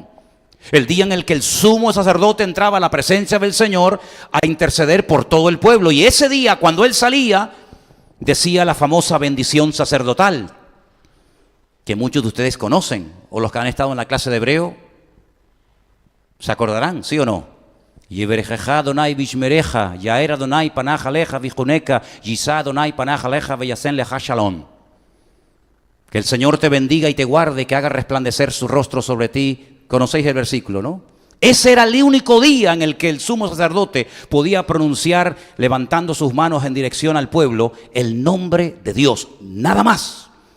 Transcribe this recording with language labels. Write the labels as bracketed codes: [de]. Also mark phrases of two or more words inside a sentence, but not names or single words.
[es] El día en el que el sumo sacerdote entraba a la presencia del Señor a interceder por todo el pueblo. Y ese día, cuando él salía, decía la famosa bendición sacerdotal, que muchos de ustedes conocen, o los que han estado en la clase de hebreo, ¿se acordarán, sí o no? [he] יברכך אדוני וישמרך, יאר אדוני פניו אליך ויחנך, ישא אדוני פניו אליך וישם לך שלום. [es] Que el Señor te bendiga y te guarde, que haga resplandecer su rostro sobre ti. Conocéis el versículo, ¿no? Ese era el único día en el que el sumo sacerdote podía pronunciar, levantando sus manos en dirección al pueblo, el nombre de Dios, nada más.